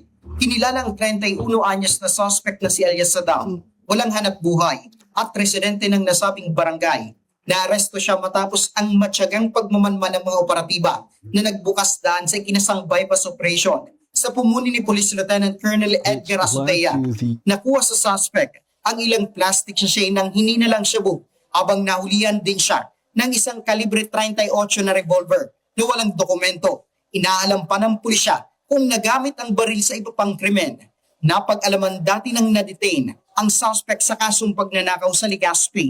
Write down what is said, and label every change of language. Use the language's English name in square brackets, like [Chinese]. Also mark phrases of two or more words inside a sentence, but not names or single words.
[Filipino] Kinilala ang 31 anyos na suspect na si Elias Saddam, walang hanap buhay at residente ng nasabing barangay. Naaresto siya matapos ang matyagang pagmamanman ng mga operatiba na nagbukas daan sa ikinasang [English] bypass operation [Filipino] sa pumuni ni Police Lieutenant Colonel Edgar Azutea. Nakuha sa suspect ang ilang [English] plastic sachet [Filipino] ng hininalang shabu habang nahulihan din siya ng isang kalibre 38 na revolver na walang dokumento. Inaalam pa ng pulisya kung nagamit ang baril sa iba pang krimen. Napag-alaman dati ng na-detain ang suspect sa kasong pagnanakaw sa Legazpi.